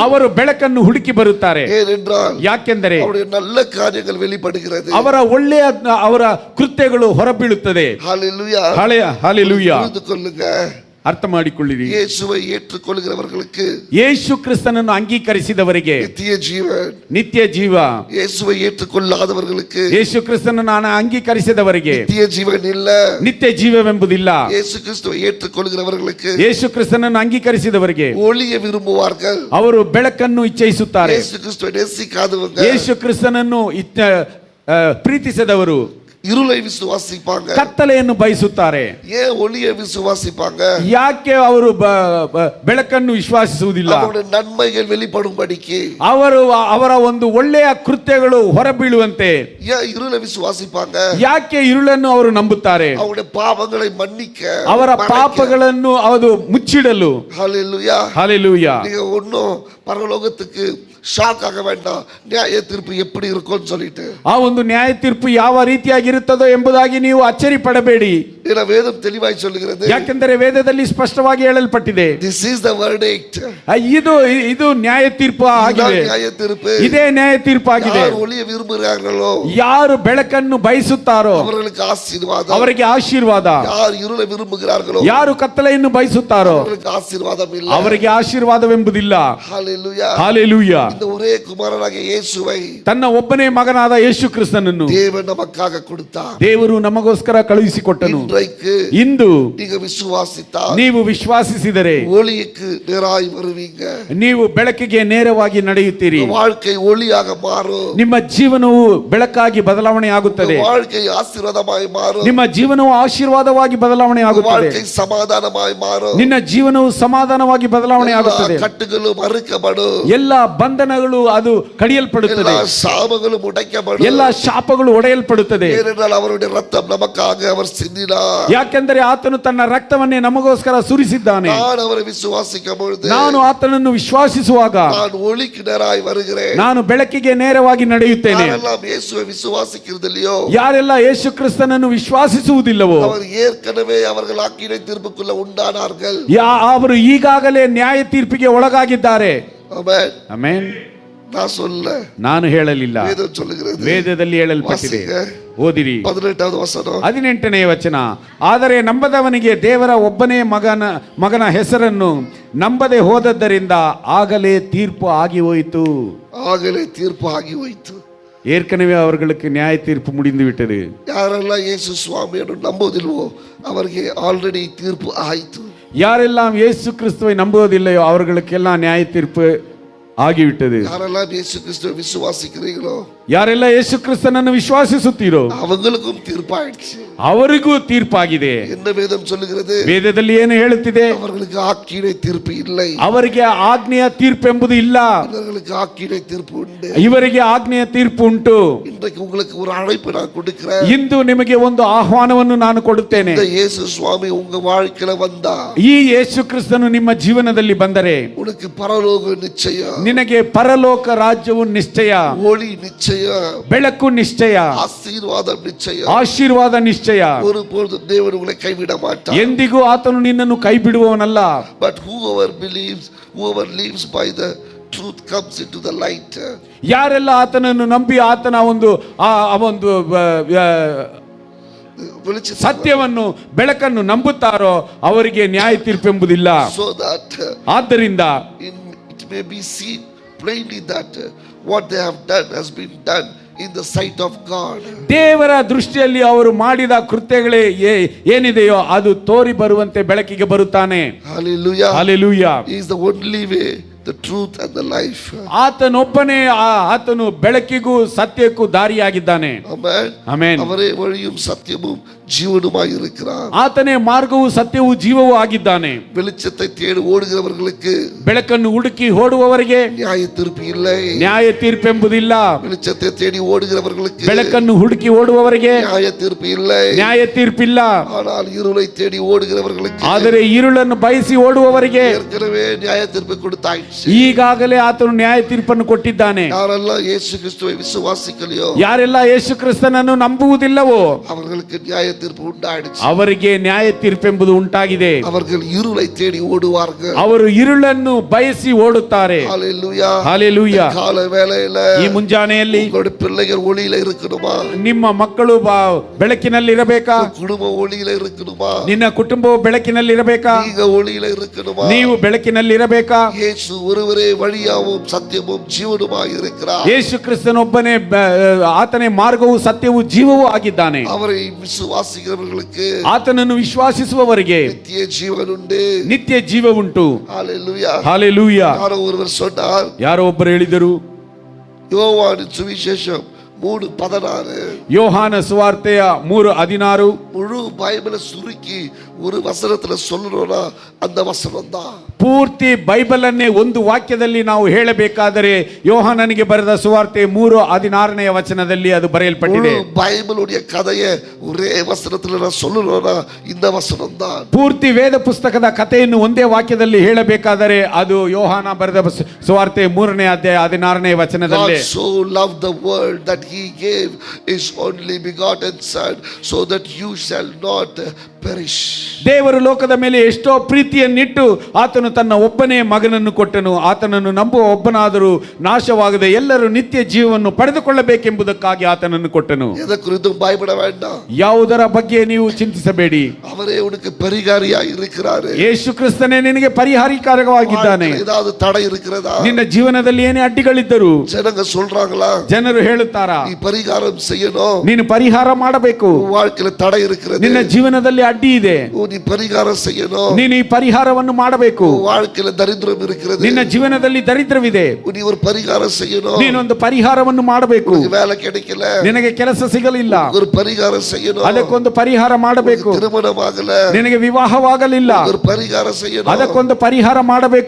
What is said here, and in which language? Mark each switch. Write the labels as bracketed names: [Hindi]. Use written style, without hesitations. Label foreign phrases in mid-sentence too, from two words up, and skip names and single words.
[Kannada] ಅವರು ಬೆಳಕನ್ನು ಹುಡುಕಿ ಬರುತ್ತಾರೆ. [Tamil] ஏனென்றால் [Kannada] ಯಾಕೆಂದರೆ [Tamil] அவருடைய நல்ல காரியங்கள் வெளிப்படுகிறது. [Kannada] ಅವರ ಒಳ್ಳೆಯ ಅವರ ಕೃತ್ಯಗಳು ಹೊರಬೀಳುತ್ತದೆ. [Tamil] ஹalleluya. [Kannada] ಹಲ್ಲೆಲೂಯಾ. [Tamil] புரிந்து கொள்ளுங்க. [Kannada] ಅರ್ಥ ಮಾಡಿಕೊಳ್ಳಿರಿ. [Tamil] இயேசுவை ஏற்றுக்கொள்கிறவர்களுக்கு, [Kannada] ಯೇಸು ಕ್ರಿಸ್ತನನ್ನು ಅಂಗೀಕರಿಸಿದವರಿಗೆ [Tamil] நித்திய ஜீவன். [Kannada] ನಿತ್ಯ ಜೀವ. [Tamil] இயேசுவை ஏற்றுக்கொள்ளாதவர்களுக்கு, [Kannada] ಯೇಸು ಕ್ರಿಸ್ತನನ್ನು ಅಂಗೀಕರಿಸಿದವರಿಗೆ [Tamil] நித்திய ஜீவன் இல்ல. [Kannada] ನಿತ್ಯ ಜೀವವೆಂಬುದಿಲ್ಲ. [Tamil] இயேசு கிறிஸ்துவை ஏற்றுக்கொள்கிறவர்களுக்கு, [Kannada] ಯೇಸು ಕ್ರಿಸ್ತನನ್ನು ಅಂಗೀಕರಿಸಿದವರಿಗೆ [Tamil] ஒளியை விரும்புவார்கள். [Kannada] ಅವರು ಬೆಳಕನ್ನು ಇಚ್ಛಿಸುತ್ತಾರೆ. [Tamil] இயேசு கிறிஸ்துவை நேசிக்காதவங்க, [Kannada] ಯೇಸು ಕ್ರಿಸ್ತನನ್ನು ಪ್ರೀತಿಸದವರು [Tamil] இருளை விசுவாசிப்பாங்க. [Kannada] ಕತ್ತಲೆಯನ್ನು ಬಯಸುತ್ತಾರೆ. [Tamil] ஏன் ஒளியை விசுவாசிப்பாங்க? [Kannada] ಯಾಕೆ ಅವರು ಬೆಳಕನ್ನು ವಿಶ್ವಾಸಿಸುವುದಿಲ್ಲ? [Tamil] அவருடைய நன்மைகள் வெளிப்படும்படிக்கு, [Kannada] ಅವರು ಅವರ ಒಂದು ಒಳ್ಳೆಯ ಕೃತ್ಯಗಳು ಹೊರಬೀಳುವಂತೆ. [Tamil] ஏன் இருளை விசுவாசிப்பாங்க? [Kannada] ಯಾಕೆ இருಳನ್ನು ಅವರು ನಂಬುತ್ತಾರೆ? [Tamil] அவருடைய பாவங்களை மன்னிக்க, [Kannada] ಅವರ ಪಾಪಗಳನ್ನು ಅದು ಮುಚ್ಚಿಡಲು. [Tamil] ஹalleluya. [Kannada] ಹಲ್ಲೆಲೂಯಾ. [Tamil] நீங்க ஒன்னும் பரலோகத்துக்கு ஷாக் ஆக வேண்டாம், நியாய தீர்ப்பு எப்படி இருக்கும்னு சொல்லிட்டு. [Kannada] ಆ ಒಂದು ನ್ಯಾಯ ತೀರ್ಪು ಯಾವ ರೀತಿಯಾಗಿರುತ್ತದೋ ಎಂಬುದಾಗಿ ನೀವು ಅಚ್ಚರಿ ಪಡಬೇಡಿ. [Tamil] ஏன்னா வேதம் தெளிவாய் சொல்லுகிறது, [Kannada] ಯಾಕೆಂದರೆ ವೇದದಲ್ಲಿ ಸ್ಪಷ್ಟವಾಗಿ ಹೇಳಲ್ಪಟ್ಟಿದೆ, [English] this is the verdict. [Kannada] ಇದು ನ್ಯಾಯ ತೀರ್ಪು ಆಗಿದೆ. [Tamil] நியாய தீர்ப்பு. [Kannada] ಇದೇ ನ್ಯಾಯ ತೀರ್ಪು ಆಗಿದೆ. [Tamil] யார் ஒளியை விரும்புகிறார்களோ, [Kannada] ಯಾರು ಬೆಳಕನ್ನು ಬಯಸುತ್ತಾರೋ [Tamil] அவர்களுக்கு ஆசீர்வாதம். [Kannada] ಅವರಿಗೆ ಆಶೀರ್ವಾದ. [Tamil] யார் இருளை விரும்புகிறார்களோ, [Kannada] ಯಾರು ಕತ್ತಲೆಯನ್ನು ಬಯಸುತ್ತಾರೋ [Tamil] அவர்களுக்கு ஆசீர்வாதம் ಇಲ್ಲ. [Kannada] ಅವರಿಗೆ ಆಶೀರ್ವಾದವೆಂಬುದಿಲ್ಲ. [Tamil] ஹalleluya. [Kannada] ಹಲ್ಲೆಲೂಯಾ. [Tamil] இந்த ஒரே குமாரனாகிய இயேசுவை [Kannada] ತನ್ನ ಒಬ್ಬನೇ ಮಗನಾದ ಯೇಸು ಕ್ರಿಸ್ತನನ್ನು [Tamil] தேவன் நமக்காக கொடுத்தார். [Kannada] ದೇವರು ನಮಗೋಸ್ಕರ ಕಳುಹಿಸಿಕೊಟ್ಟನು. [Tamil] இன்றைக்கு [Kannada] ಇಂದು [Tamil] நீங்க விசுவாசித்தால், [Kannada] ನೀವು ವಿಶ್ವಾಸಿಸಿದರೆ [Tamil] ஒளிக்கு நேராய் வருவீங்க. [Kannada] ನೀವು ಬೆಳಕಿಗೆ ನೇರವಾಗಿ ನಡೆಯುತ್ತೀರಿ. [Tamil] வாழ்க்கை ஒளியாக மாறும். [Kannada] ನಿಮ್ಮ ಜೀವನವು ಬೆಳಕಾಗಿ ಬದಲಾವಣೆ ಆಗುತ್ತದೆ. [Tamil] வாழ்க்கை ஆசீர்வாதமாய் மாறும். [Kannada] ನಿಮ್ಮ ಜೀವನವು ಆಶೀರ್ವಾದವಾಗಿ ಬದಲಾವಣೆ ಆಗುತ್ತದೆ. [Tamil] வாழ்க்கை சமாதானமாய் மாறும். [Kannada] ನಿನ್ನ ಜೀವನವು ಸಮಾಧಾನವಾಗಿ ಬದಲಾವಣೆ ಆಗುತ್ತದೆ. [Tamil] கட்டுகளும் அறுக்கப்படும். [Kannada] ಎಲ್ಲ ಬಂಧನಗಳು ಅದು ಕಡಿಯಲ್ಪಡುತ್ತದೆ. [Tamil] எல்லா சாபங்களும் உடைக்கப்படும். [Kannada] ಎಲ್ಲ ಶಾಪಗಳು ಒಡೆಯಲ್ಪಡುತ್ತದೆ. [Tamil] ஏனென்றால் அவருடைய ரத்தம் நமக்காக அவர் சிந்தினார். [Kannada] ಯಾಕೆಂದರೆ ಆತನು ತನ್ನ ರಕ್ತವನ್ನೇ ನಮಗೋಸ್ಕರ ಸುರಿಸಿದ್ದಾನೆ. [Tamil] நான் அவரை விசுவாசிக்கும் பொழுது, [Kannada] ನಾನು ಆತನನ್ನು ವಿಶ್ವಾಸಿಸುವಾಗ [Tamil] நான் ஒளிக்கு நேராய் வருகிறேன். [Kannada] ನಾನು ಬೆಳಕಿಗೆ ನೇರವಾಗಿ ನಡೆಯುತ್ತೇನೆ. [Tamil] யாரெல்லாம் இயேசுவை விசுவாசிக்கிறது இல்லையோ, [Kannada] ಯಾರೆಲ್ಲ ಯೇಸು ಕ್ರಿಸ್ತನನ್ನು ವಿಶ್ವಾಸಿಸುವುದಿಲ್ಲವೋ [Tamil] அவர் ஏற்கனவே அவர்கள் ஆக்கினை தீர்ப்புக்குள்ள உண்டானார்கள். [Kannada] ಅವರು ಈಗಾಗಲೇ ನ್ಯಾಯ ತೀರ್ಪಿಗೆ ಒಳಗಾಗಿದ್ದಾರೆ. [Tamil] ஆமென். [Kannada] ಆಮೆನ್. [Tamil] நான் சொல்ல, [Kannada] ನಾನು ಹೇಳಲಿಲ್ಲ, [Tamil] வேதம் சொல்லுகிறது. [Kannada] ವೇದದಲ್ಲಿ ಹೇಳಲ್ಪಟ್ಟಿದೆ. ಓದಿರಿ [Tamil] 18வது வசனம். [Kannada] 18ನೇ ವಚನ. ಆದರೆ ನಂಬದವನಿಗೆ ದೇವರ ಒಬ್ಬನೇ ಮಗನ ಹೆಸರನ್ನು ನಂಬದೆ ಹೋದದ್ದರಿಂದ ಆಗಲೇ ತೀರ್ಪು ಆಗಿ ಹೋಯಿತು. [Tamil] ஆகவே தீர்ப்பு ஆகி ಹೋಯಿತು. ஏற்கனவே அவர்களுக்கு நியாய தீர்ப்பு முடிந்து விட்டது. யாரெல்லாம் இயேசு [Kannada] சுவாமிಯನ್ನು ನಂಬೋದಿಲ್ವೋ ಅವರಿಗೆ ಆಲ್ರೆಡಿ ತೀರ್ಪು ಆಯಿತು. [Tamil] யாரெல்லாம் இயேசு கிறிஸ்துவை நம்புவதில்லையோ அவர்களுக்கெல்லாம் நியாய தீர்ப்பு ஆகிவிட்டது. யாரெல்லாம் இயேசு கிறிஸ்துவை விசுவாசிக்கிறீங்களோ, [Kannada] ಯಾರೆಲ್ಲ ಯೇಸು ಕ್ರಿಸ್ತನನ್ನು ವಿಶ್ವಾಸಿಸುತ್ತೀರೋ [Tamil] அவங்களுக்கும் தீர்ப்பாயிடுச்சு. [Kannada] ಅವರಿಗೂ ತೀರ್ಪಾಗಿದೆ. [Tamil] என்ன வேதம் சொல்லுகிறது? [Kannada] ವೇದದಲ್ಲಿ ಏನು ಹೇಳುತ್ತಿದೆ? [Tamil] அவர்களுக்கு ஆக்கினை தீர்ப்பு இல்லை. [Kannada] ಅವರಿಗೆ ಆಜ್ಞೆಯ ತೀರ್ಪೆಂಬುದು ಇಲ್ಲ, [Tamil] இவர்களுக்கு ஆக்கினை தீர்ப்பு உண்டு. [Kannada] ಇವರಿಗೆ ಆಜ್ಞೆಯ ತೀರ್ಪು ಉಂಟು. [Tamil] இன்றைக்கு உங்களுக்கு ஒரு அழைப்பு நான் கொடுக்கிறேன். [Kannada] ಇಂದು ನಿಮಗೆ ಒಂದು ಆಹ್ವಾನವನ್ನು ನಾನು ಕೊಡುತ್ತೇನೆ. [Tamil] இந்த இயேசு சுவாமி உங்க வாழ்க்கையில வந்தா, [Kannada] ಈ ಯೇಸು ಕ್ರಿಸ್ತನು ನಿಮ್ಮ ಜೀವನದಲ್ಲಿ ಬಂದರೆ [Tamil] உனக்கு பரலோக நிச்சயம், [Kannada] ನಿನಗೆ ಪರಲೋಕ ರಾಜ್ಯವು ನಿಶ್ಚಯ, [Tamil] ஒளி நிச்சயம், [Kannada] ಬೆಳಕು ನಿಶ್ಚಯ, [Tamil] ஆசீர்வாதம் நிச்சயம். [Kannada] ಆಶೀರ್ವಾದ ನಿಶ್ಚಯ. [Tamil] ஒருபொழுதும் தேவன் உங்களை கைவிட மாட்டார். [Kannada] ಎಂದಿಗೂ ಆತನು ನಿನ್ನನ್ನು ಕೈ ಬಿಡುವವನಲ್ಲ. [English] But whoever lives by the truth comes into the light. [Kannada] ಯಾರೆಲ್ಲ ಆತನನ್ನು ನಂಬಿ ಆತನ ಒಂದು ಸತ್ಯವನ್ನು ಬೆಳಕನ್ನು ನಂಬುತ್ತಾರೋ ಅವರಿಗೆ ನ್ಯಾಯ ತೀರ್ಪೆಂಬುದಿಲ್ಲ. [English] So that [Kannada] ಆದ್ದರಿಂದ [English] it may be seen plainly that what they have done has been done in the sight of God. [Kannada] ದೇವರ ದೃಷ್ಟಿಯಲ್ಲಿ ಅವರು ಮಾಡಿದ ಕೃತ್ಯಗಳೇ ಏನಿದೆಯೋ ಅದು ತೋರಿ ಬರುವಂತೆ ಬೆಳಕಿಗೆ ಬರುತ್ತಾನೆ. [English] Hallelujah. Hallelujah. He is the only way, the truth and the life. [Kannada] ಆತನೊಬ್ಬನೇ ಆತನು ಬೆಳಕಿಗೂ ಸತ್ಯಕ್ಕೂ ದಾರಿಯಾಗಿದ್ದಾನೆ. [English] Amen. [Kannada] ಆಮೆನ್. [Tamil] ಅವರೇ ವழியும் சத்தியமும் ஜீவனுமாய் இருக்கிறார். [Kannada] ಆತನೇ ಮಾರ್ಗವೂ ಸತ್ಯವೂ ಜೀವವೂ ಆಗಿದ್ದಾನೆ. [Tamil] வெளிச்சத்தை தேடி ஓடுகிறவர்களுக்கு, [Kannada] ಬೆಳಕನ್ನು ಹುಡುಕಿ ಓಡುವವರಿಗೆ [Tamil] நியாய தீர்ப்பு இல்லை. [Kannada] ನ್ಯಾಯ ತೀರ್ಪೆಂಬುದಿಲ್ಲ. [Tamil] வெளிச்சத்தை தேடி ஓடுகிறவர்களுக்கு, [Kannada] ಬೆಳಕನ್ನು ಹುಡುಕಿ ಓಡುವವರಿಗೆ [Tamil] நியாய தீர்ப்பு இல்லை. [Kannada] ನ್ಯಾಯ ತೀರ್ಪಿಲ್ಲ. [Tamil] ஆனால் இருளை தேடி ஓடுகிறவர்களுக்கு, [Kannada] ಆದರೆ இருಳನ್ನು ಬಯಸಿ ಓಡುವವರಿಗೆ [Tamil] ஏற்கனவே நியாய தீர்ப்பு கொடுத்தாயிற்று. [Kannada] ಈಗಾಗಲೇ ಆತನು ನ್ಯಾಯ ತೀರ್ಪನ್ನು ಕೊಟ್ಟಿದ್ದಾನೆ. [Tamil] யாரெல்லாம் இயேசு கிறிஸ்துவை விசுவாசிக்கலையோ, [Kannada] ಯಾರೆಲ್ಲ ಯೇಸು ಕ್ರಿಸ್ತನನ್ನು ನಂಬುವುದಿಲ್ಲವೋ [Tamil] அவர்களுக்கு நியாய தீர்ப்பு உண்டாயிடுச்சு. [Kannada] ಅವರಿಗೆ ನ್ಯಾಯ ತೀರ್ಪೆಂಬುದು ಉಂಟಾಗಿದೆ. [Tamil] அவர்கள் இருளை தேடி ஓடுவார்கள். [Kannada] ಅವರು இருಳನ್ನು ಬಯಸಿ ಓಡುತ್ತಾರೆ. [Tamil] ஹalleluya. ஹalleluya. கால வேளையில [Kannada] ಈ ಮುಂಜಾನೆಯಲ್ಲಿ [Tamil] உங்களுடைய பிள்ளைகள் ஒளியில இருக்கணுமா? [Kannada] ನಿಮ್ಮ ಮಕ್ಕಳು ಬೆಳಕಿನಲ್ಲಿ ಇರಬೇಕಾ? [Tamil] குடும்பம் ஒளியில இருக்கணுமா? [Kannada] ನಿನ್ನ ಕುಟುಂಬವು ಬೆಳಕಿನಲ್ಲಿ ಇರಬೇಕಾ? [Tamil] நீங்க ஒளியில இருக்கணுமா? [Kannada] ನೀವು ಬೆಳಕಿನಲ್ಲಿ ಇರಬೇಕಾ? [Tamil] இயேசு ஒருவரே வழியாவும் சத்தியமும் ஜீவனுமாய் இருக்கிறார். [Kannada] ಯೇಸು ಕ್ರಿಸ್ತನೊಬ್ಬನೇ ಆತನೇ ಮಾರ್ಗವೂ ಸತ್ಯವೂ ಜೀವವೂ ಆಗಿದ್ದಾನೆ. [Tamil] அவரை விசுவாசிக்கிறவர்களுக்கு, [Kannada] ಆತನನ್ನು ವಿಶ್ವಾಸಿಸುವವರಿಗೆ [Tamil] நித்திய ஜீவன் உண்டு. [Kannada] ನಿತ್ಯ ಜೀವ ಉಂಟು. [Tamil] ஹalleluya. ஹalleluya. யாரோ ஒருவர் சொன்னார், [Kannada] ಯಾರೋ ಒಬ್ಬರು ಹೇಳಿದರು, [Tamil] யோவானின் சுவிசேஷம் 3:16, [Kannada] ಯೋಹಾನ ಸುವಾರ್ತೆಯ 3:16 [Tamil] முழு பைபிளை சுருக்கி ஒரு வசனத்துல சொல்லணும்னா அந்த வசனம் தான். [Kannada] ಪೂರ್ತಿ ಬೈಬಲ್ ಅನ್ನೇ ಒಂದು ವಾಕ್ಯದಲ್ಲಿ ನಾವು ಹೇಳಬೇಕಾದರೆ ಯೋಹಾನನಿಗೆ ಬರೆದ ಸುವಾರ್ತೆ 3:16 ವಚನದಲ್ಲಿ ಅದು ಬರೆಯಲ್ಪಟ್ಟಿದೆ. [Tamil] பைபிளுடைய கதையை ஒரே வசனத்துல நான் சொல்லணும்னா இந்த வசனம் தான். [Kannada] ಪೂರ್ತಿ ವೇದ ಪುಸ್ತಕದ ಕಥೆಯನ್ನು ಒಂದೇ ವಾಕ್ಯದಲ್ಲಿ ಹೇಳಬೇಕಾದರೆ ಅದು ಯೋಹಾನ ಬರೆದ ಸುವಾರ್ತೆ 3ನೇ ಅಧ್ಯಾಯ 16ನೇ ವಚನದಲ್ಲಿ. [English] God so loved the world that he gave his only begotten son so that you shall not perish. [Kannada] ದೇವರು ಲೋಕದ ಮೇಲೆ ಎಷ್ಟೋ ಪ್ರೀತಿಯನ್ನಿಟ್ಟು ಆತನು ತನ್ನ ಒಬ್ಬನೇ ಮಗನನ್ನು ಕೊಟ್ಟನು. ಆತನನ್ನು ನಂಬುವ ಒಬ್ಬನಾದರೂ ನಾಶವಾಗದೆ ಎಲ್ಲರೂ ನಿತ್ಯ ಜೀವವನ್ನು ಪಡೆದುಕೊಳ್ಳಬೇಕೆಂಬುದಕ್ಕಾಗಿ ಆತನನ್ನು ಕೊಟ್ಟನು. [Tamil] எதை குறித்தும் பயப்பட வேண்டாம். [Kannada] ಯಾವುದರ ಬಗ್ಗೆ ನೀವು ಚಿಂತಿಸಬೇಡಿ. [Tamil] அவரே உனக்கு பரிகாரியாய் இருக்கிறார். [Kannada] ಯೇಸು ಕ್ರಿಸ್ತನೇ ನಿನಗೆ ಪರಿಹಾರಕಾರವಾಗಿದ್ದಾನೆ. [Tamil] ஏதாவது தடை இருக்கிறதா? [Kannada] ನಿನ್ನ ಜೀವನದಲ್ಲಿ ಏನೇ ಅಡ್ಡಿಗಳಿದ್ದರು [Tamil] ஜனங்க சொல்றாங்களா? [Kannada] ಜನರು ಹೇಳುತ್ತಾರಾ? [Tamil] நீ பரிகாரம் செய்யணும். [Kannada] ನೀನು ಪರಿಹಾರ ಮಾಡಬೇಕು. [Tamil] வாழ்க்கையில தடை இருக்கிறது. [Kannada] ನಿನ್ನ ಜೀವನದಲ್ಲಿ ಅಡ್ಡಿ ಇದೆ. [Tamil] நீ பரிகாரம் செய்யணும். [Kannada] ನೀನು ಈ ಪರಿಹಾರವನ್ನು ಮಾಡಬೇಕು. [Tamil] வாழ்க்கையில தரித்திரம் இருக்கிறது. [Kannada] ನಿನ್ನ ಜೀವನದಲ್ಲಿ ದರಿದ್ರವಿದೆ. [Tamil] நீ ஒரு பரிகாரம் செய்யணும். [Kannada] ನೀನೊಂದು ಪರಿಹಾರವನ್ನು ಮಾಡಬೇಕು. [Tamil] வேலை கிடைக்கல, [Kannada] ನಿನಗೆ ಕೆಲಸ ಸಿಗಲಿಲ್ಲ, [Tamil] ஒரு பரிகாரம் செய்யணும். [Kannada] ಅದಕ್ಕೊಂದು ಪರಿಹಾರ ಮಾಡಬೇಕು. [Tamil] திருமணம் ஆகல, [Kannada] ನಿನಗೆ ವಿವಾಹವಾಗಲಿಲ್ಲ, [Tamil] ஒரு பரிகாரம் செய்யணும். [Kannada] ಅದಕ್ಕೊಂದು ಪರಿಹಾರ ಮಾಡಬೇಕು.